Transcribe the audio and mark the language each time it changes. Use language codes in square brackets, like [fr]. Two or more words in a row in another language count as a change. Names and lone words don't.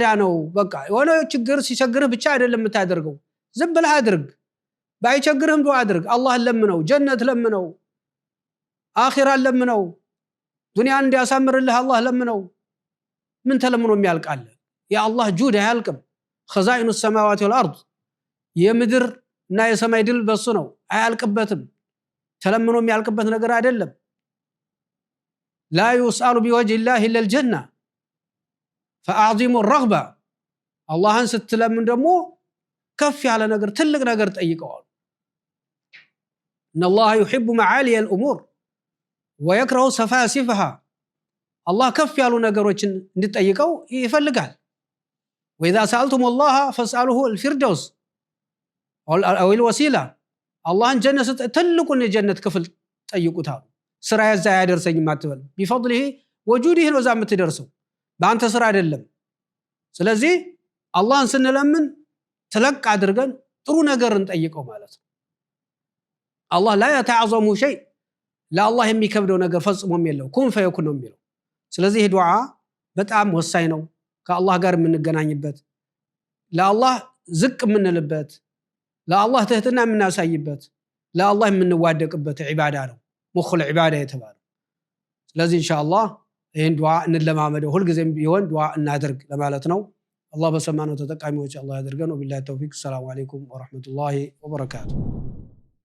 [am] ነው በቃ የሆነ ችግር ሲቸግርህ ብቻ አይደለም የምታደርገው ዝም ብለህ አድርግ ባይቸግርህም ዱዓ አድርግ አላህን ለምነው ጀነት ለምነው አኺራ ለምነው ዱንያን እንዲያሳምርልህ አላህ ለምነው ምን ተለምኖ የሚያልቃል ያ አላህ ጁድ አያልቅም [ar] خزائن السماوات والارض [am] የምድር እና የሰማይ ድል በሱ ነው አያልቅበትም ተለምኖ የሚያልቅበት ነገር አይደለም [ar] لا يسأل بوجه الله الا الجنه فاعظموا الرغبه [am] አላህን ስትለምን ደግሞ ከፍ ያለ ነገር ትልቅ ነገር ጠይቀዋል [ar] ان الله يحب معالي الامور ويكره سفاسفها الله [am] ከፍ ያሉ ነገሮችን እንድጠይቀው ይፈልጋል [ar] واذا سالتم الله فاسالوه الفردوس او الوسيله [am] አላህን ጀነት ትልቁን የጀነት ክፍል ጠይቁታል ስራ ያዛ ያደርሰኝ ማትበል [ar] بفضله وجوده [am] ነው ዛም ትደርሰው በአንተ ስራ አይደለም ስለዚህ አላህን ስንለምን ተለቅ አድርገን ጥሩ ነገር እንጠይቀው ማለት ነው አላህ [ar] لا يتعظم شيء [am] ለአላህ የሚከብደው ነገር ፈጽሞም የለው [ar] كن فيكون [am] ነው የሚለው ስለዚህ ዱዓ በጣም ወሳኝ ነው ከአላህ ጋር የምንገናኝበት ለአላህ ዝቅ የምንልበት ለአላህ ትህትና የምናሳይበት ለአላህ የምንዋደቅበት ኢባዳ ነው [ar] مخ العبادة [am] የተባለው ስለዚህ ኢንሻአላህ ይሄን ዱዓ እንለማመደው ሁሉ ጊዜም ቢሆን ዱዓ እናድርግ ለማለት ነው አላህ በሰማነው ተጠቃሚዎች አላህ ያድርገን [ar] وبالله التوفيق السلام عليكم ورحمة الله وبركاته